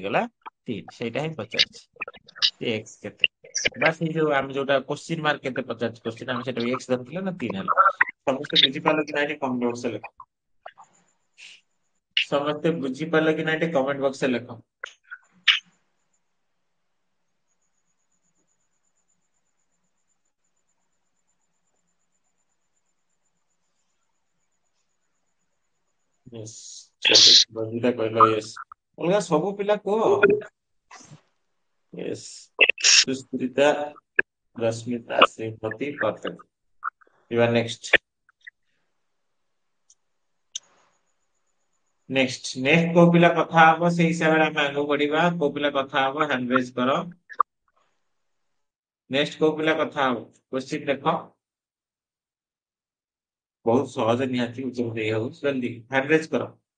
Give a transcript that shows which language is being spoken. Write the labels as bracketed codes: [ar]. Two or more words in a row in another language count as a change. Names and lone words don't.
[or] ହେଇଗଲା 3 ସେଇଟା ହିଁ ପଚାରିଛି x କେତେ ବାସ୍ ଏଇ ଯୋଉ ଆମେ ଯୋଉଟା [en] question mark [or] କେତେ ପଚାରିଛି କ୍ୱେଶ୍ଚିନ୍ ଆମେ ସେଟା x ଧରିଥିଲେ ନା 3 ହେଲା ସମସ୍ତେ ବୁଝିପାରିଲ କି ନାଇଁ [en] comment boxରେ [or] ଲେଖ ସମସ୍ତେ ବୁଝିପାରିଲ କି ନାଇଁ [en] comment boxରେ [or] ଲେଖ Yes. ବନ୍ଦିତା କହିଲ yes ଅଲଗା ସବୁ ପିଲା କୁହ yes ସୁସ୍ମିତା ରଶ୍ମିତା ଶ୍ରୀମତୀ [en] perfect you are next [or] ନେକ୍ସଟ କୋଉ ପିଲା କଥା ହବ ସେଇ ହିସାବରେ ଆମେ ଆଗକୁ ବଢିବା କୋଉ ପିଲା କଥା ହବ [en] hand raise [or] କର ନେକ୍ସଟ କୋଉ ପିଲା କଥା ହବ କ୍ୱେଶ୍ଚିନ୍ ଦେଖ ବହୁତ ସହଜ ନିହାତି ଉତ୍ତର ଦେଇ ହବ ଜଲ୍ଦି [en] hand raise [or] କର